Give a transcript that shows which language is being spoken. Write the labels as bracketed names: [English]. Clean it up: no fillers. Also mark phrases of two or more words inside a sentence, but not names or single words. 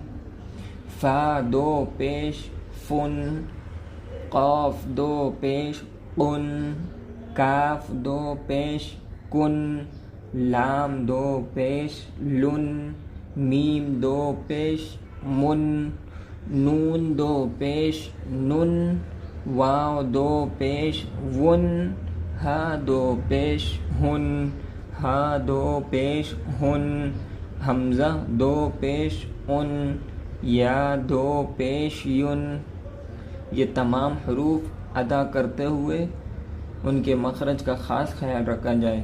[Urdu] فا دو پیش فن، قاف دو پیش قن، کاف دو پیش کن، لام دو پیش لن، میم دو پیش من، نون دو پیش نن، واو دو پیش ون، ہا دو پیش ہن، ہا دو پیش ہن، حمزہ دو پیش ان، یا دو پیش ین۔ یہ تمام حروف ادا کرتے ہوئے ان کے مخرج کا خاص خیال رکھا جائے۔